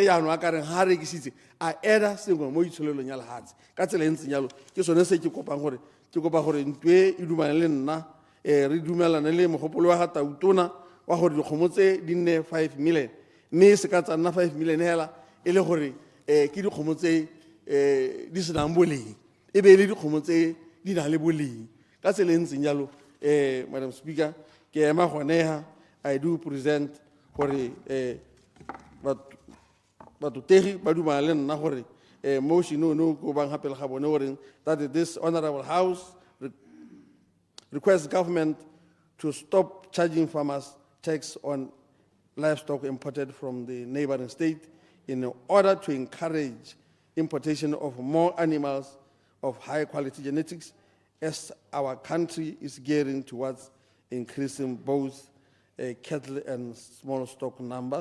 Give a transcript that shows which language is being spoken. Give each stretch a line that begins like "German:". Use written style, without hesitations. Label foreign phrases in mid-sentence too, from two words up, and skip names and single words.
Tswana: jaanong a kareng ga a rekisitse a eda sengwe mo itsholelong ya lehatshe ka tsela e ntseng jalo ke sone se ke kopa gore ntwe e dumane le nna re dumelane le mogopolo wa ga tautona wa gore dikgomo tse di nne 5 million mme se ka tsa nna 5 million hela e le gore ke dikgomo tse di senang boleng e be le dikgomo tse di na le boleng ka tsela e ntseng jalo
English: Madam Speaker
Tswana: ke ema goneha
English: I do present
Tswana: gore batutegi ba dumana le nna gore motion no go bang hape le ga bone
English: gore that this honorable house requests government to stop charging farmers tax on livestock imported from the neighboring state in order to encourage importation of more animals of high quality genetics as our country is gearing towards increasing both cattle and small stock numbers.